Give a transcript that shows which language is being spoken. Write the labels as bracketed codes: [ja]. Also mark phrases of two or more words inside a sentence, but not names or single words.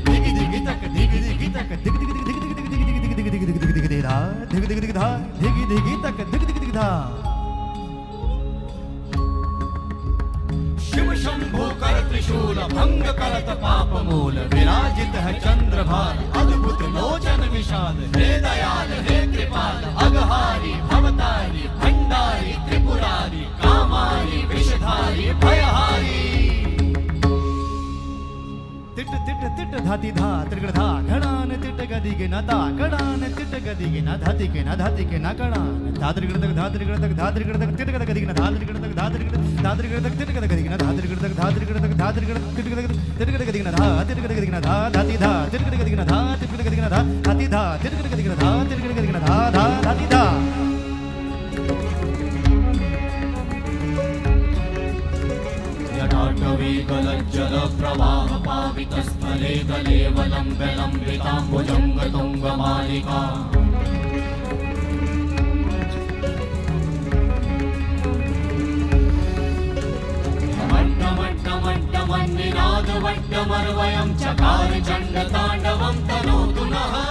[hi] दिगि दिगि तक दिगि दिगि तक दिगि दिगि दिगि दिगि दिगि दिगि दिगि दिगि दिगि दिगि दिगि धा दिगि दिगि दिगि धा दिगि दिगि तक दिगि दिगि दिगि धा शिव शंभो कर त्रिशूल भंग करत पाप मूल विराजित है चंद्रभार अद्भुत लोचन विशाल हे दयाल हे कृपाल अगहारी भवतारी भंडारी त्रिपुरारी कामारी विषधारी भयहारी तिट तिट तिट धाति धा त्रिगण धा घणान तिट गदिगे न ता घणान तिट गदिगे न धाति के न धाति के न घणान धात्रिगण तक धात्रिगण तक धात्रिगण तक तिट गदिगे न धात्रिगण तक धात्रिगण तक तिट गदिगे न धात्रिगण तक धात्रिगण तक धात्रिगण तिट गदिगे न धा तिट गदिगे न धा धाति धा तिट गदिगे न धा तिट गदिगे न धा धाति धा तिट गदिगे न धा तिट गदिगे न धा धा धाति धा [sa] जटाटवी गलज्जल प्रवाह पावित स्थले गलेवलं विलम्बिताम्बुजंग तुंग मालिका मट्टमट्टमट्टमन्निनाद वट्टमर्वयं चकार चण्ड ताण्डवं तनोतु नः